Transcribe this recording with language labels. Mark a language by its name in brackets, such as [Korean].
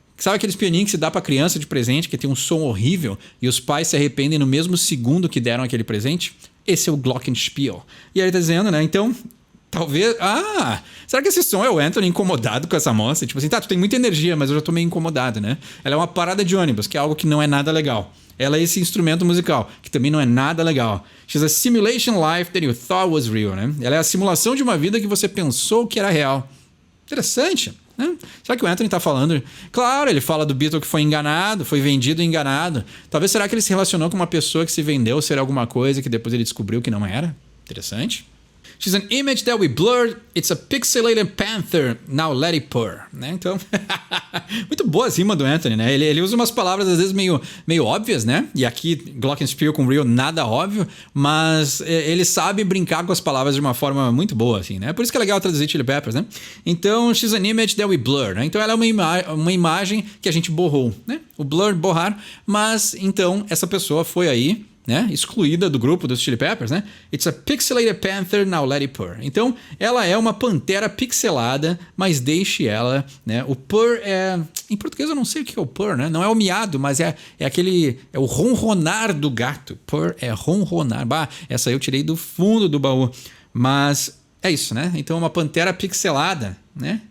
[Portuguese] Sabe aqueles pianinhos que se dá pra criança de presente, que tem um som horrível e os pais se arrependem no mesmo segundo que deram aquele presente? Esse é o Glockenspiel. E aí ele tá dizendo, né? Então... Talvez... será que esse som é o Anthony incomodado com essa moça? Tipo assim, tu tem muita energia, mas eu já tô meio incomodado, né? Ela é uma parada de ônibus, que é algo que não é nada legal. Ela é esse instrumento musical, que também não é nada legal. [English] She's a simulation life that you thought was real, né? [Portuguese] Ela é a simulação de uma vida que você pensou que era real. Interessante, né? Será que o Anthony tá falando? Claro, ele fala do Beatle que foi enganado, foi vendido e enganado. Talvez será que ele se relacionou com uma pessoa que se vendeu ser alguma coisa que depois ele descobriu que não era? Interessante. [English] She's an image that we blurred. It's a pixelated panther. Now let it purr. Né? [Portuguese] Então, muito boa a rima do Anthony, né? Ele usa umas palavras às vezes meio óbvias, né? E aqui, Glockenspiel com real, nada óbvio. Mas ele sabe brincar com as palavras de uma forma muito boa, assim, né? Por isso que é legal traduzir Chili Peppers, né? [English] Então, she's an image that we blurred. Né? [Portuguese] Então, ela é uma imagem que a gente borrou, né? O blur, borrar. Mas, então, essa pessoa foi aí... né? Excluída do grupo dos Chili Peppers, né? [English] It's a pixelated panther, now let it purr. [Portuguese] Então, ela é uma pantera pixelada, mas deixe ela, né? O purr é... Em português eu não sei o que é o purr, né? Não é o miado, mas é aquele... É o ronronar do gato. Purr é ronronar. Essa aí eu tirei do fundo do baú. Mas é isso, né? Então, uma pantera pixelada, né?